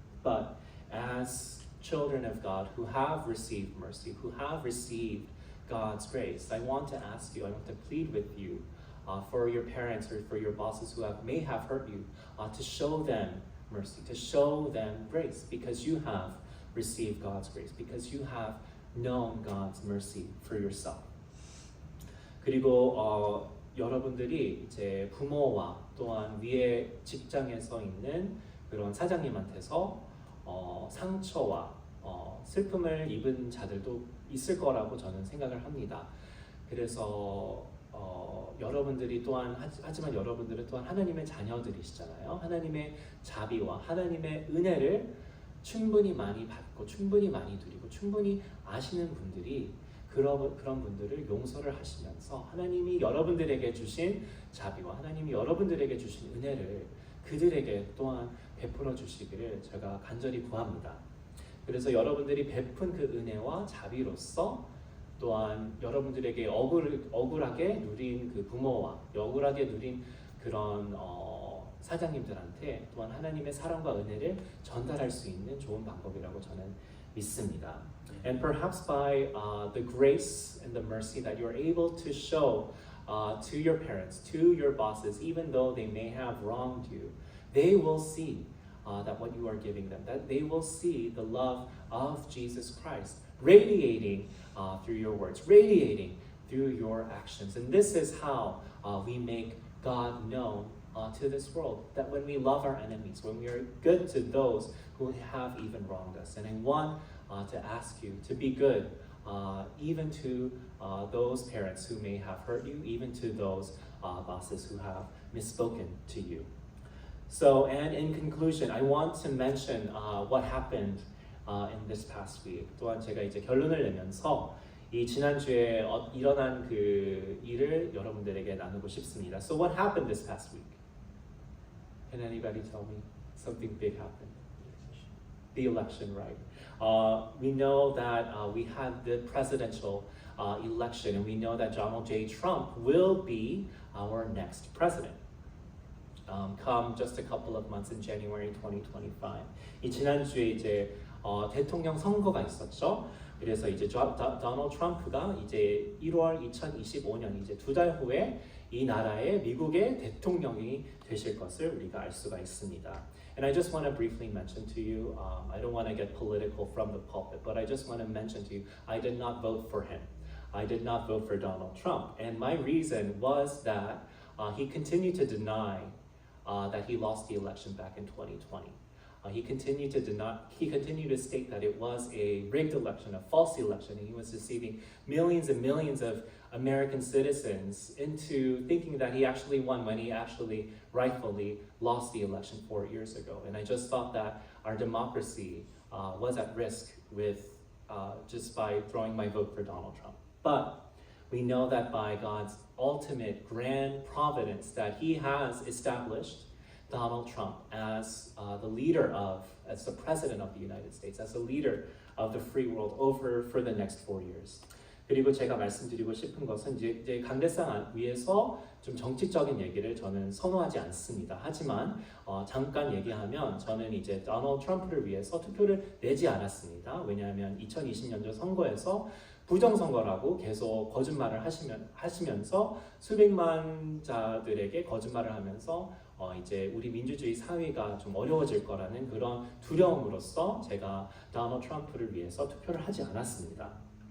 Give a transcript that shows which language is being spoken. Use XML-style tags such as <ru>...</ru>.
<en>But as children of God who have received mercy, who have received God's grace, I want to ask you, I want to plead with you for your parents or for your bosses who may have hurt you, to show them mercy, to show them grace, because you have received God's grace, because you have known God's mercy for yourself.</en> <ko>그리고 여러분들이 이제 부모와 또한 위에 직장에서 있는 그런 사장님한테서 상처와 슬픔을 입은 자들도 있을 거라고 저는 생각을 합니다. 그래서 여러분들이 또한 하지만 여러분들은 또한 하나님의 자녀들이시잖아요. 하나님의 자비와 하나님의 은혜를 충분히 많이 받고 충분히 많이 누리고 충분히 아시는 분들이 그런 분들을 용서를 하시면서 하나님이 여러분들에게 주신 자비와 하나님이 여러분들에게 주신 은혜를 그들에게 또한 베풀어 주시기를 제가 간절히 구합니다. 그래서 여러분들이 베푼 그 은혜와 자비로서 또한 여러분들에게 억울하게 누린 그 부모와 억울하게 누린 그런 사장님들한테 또한 하나님의 사랑과 은혜를 전달할 수 있는 좋은 방법이라고 저는 믿습니다.</ko> <en>And perhaps by the grace and the mercy that you're able to show to your parents, to your bosses, even though they may have wronged you, they will see that what you are giving them, that they will see the love of Jesus Christ radiating through your words, radiating through your actions. And this is how we make God known to this world, that when we love our enemies, when we are good to those who have even wronged us. And I want to ask you to be good even to those parents who may have hurt you, even to those bosses who have misspoken to you. So, and in conclusion, I want to mention what happened in this past week.</en> <ko>또한 제가 이제 결론을 내면서 이 지난주에 일어난 그 일을 여러분들에게 나누고 싶습니다.</ko> <en>So what happened this past week? Can anybody tell me? Something big happened. The election, right? We know that we had the presidential election, and we know that Donald J. Trump will be our next president. Come just a couple of months in January 2025.</en> <ko>이 지난주에 이제 대통령 선거가 있었죠. 그래서 이제 도널드 트럼프가 이제 1월 2025년 이제 2달 후에 이 나라의 미국의 대통령이 되실 것을 우리가 알 수가 있습니다.</ko> <en>And I just want to briefly mention to you, I don't want to get political from the pulpit, but I just want to mention to you, I did not vote for him. I did not vote for Donald Trump. And my reason was that he continued to deny that he lost the election back in 2020. He continued to state that it was a rigged election, a false election, and he was deceiving millions and millions of American citizens into thinking that he actually won when he actually rightfully lost the election 4 years ago. And I just thought that our democracy was at risk with just by throwing my vote for Donald Trump. But we know that by God's ultimate grand providence that he has established Donald Trump as the president of the United States, as a leader of the free world for the next 4 years.</en> <ko>그리고 제가 말씀드리고 싶은 것은 이제 강대상 위에서 좀 정치적인 얘기를 저는 선호하지 않습니다. 하지만 잠깐 얘기하면 저는 이제 도널드 트럼프를 위해서 투표를 내지 않았습니다. 왜냐하면 2020년도 선거에서 부정선거라고 계속 거짓말을 하시면서 수백만 자들에게 거짓말을 하면서 이제 우리 민주주의 사회가 좀 어려워질 거라는 그런 두려움으로써 제가 도널드 트럼프를 위해서 투표를 하지 않았습니다.</ko>